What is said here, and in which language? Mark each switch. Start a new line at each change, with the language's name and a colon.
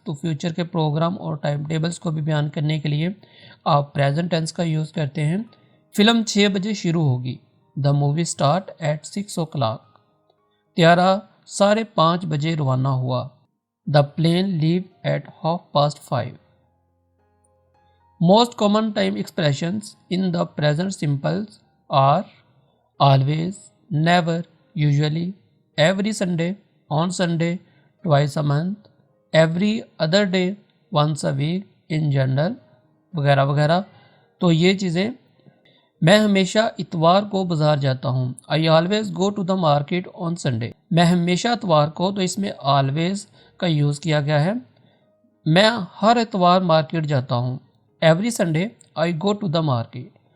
Hindi: तो फ्यूचर के प्रोग्राम और टाइम टेबल्स को भी बयान करने के लिए आप प्रेजेंट टेंस का यूज़ करते हैं। फिल्म 6 बजे शुरू होगी,
English: The movie start at 6 o'clock।
Hindi: त्यारा 5:30 बजे रवाना हुआ,
English: The plane leave at 5:30। Most common time expressions in the present simples are always, never, usually, every Sunday, on Sunday, twice a month, every other day, once a week, in general
Hindi: वगैरह वगैरह। तो ये चीज़ें, मैं हमेशा इतवार को बाज़ार जाता हूँ,
English: I always go to the market on Sunday.
Hindi: मैं हमेशा इतवार को, तो इसमें ऑलवेज का यूज़ किया गया है। मैं हर इतवार मार्केट जाता हूँ,
English: Every Sunday I go to the market.